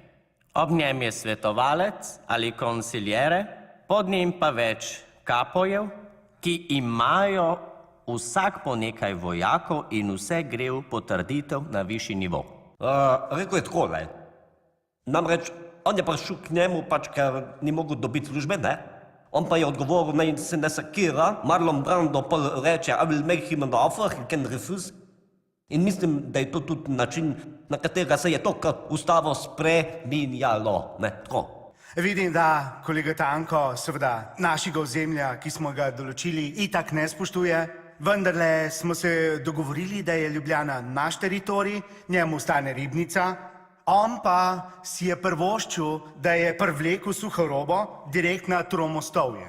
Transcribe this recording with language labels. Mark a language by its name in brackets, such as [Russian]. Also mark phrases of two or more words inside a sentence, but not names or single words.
[Slovenian] Ob njem je svetovalec ali konsiljere, pod njim pa več kapojev, ki imajo vsak po nekaj vojakov in vse gre v potrditev na višji nivo. Rekel je takole. Namreč on je prišel k njemu, ker ni mogel dobiti službe, ne? On pa je odgovoril, naj se ne sakira, Marlon Brando pa reče, [English] I will make him an offer, he can refuse. [Slovenian] In mislim, da je to tudi način, na katerega se je to ustavo spreminjalo, ne? Tako. Vidim, da kolega Tanko seveda našega ozemlja, ki smo ga določili, itak ne spoštuje. Vendarle smo se dogovorili, da je Ljubljana naš teritorij, njemu stane Ribnica, on pa si je prvoščil, da je privlekel Suhorobo direkt na Tromostovje.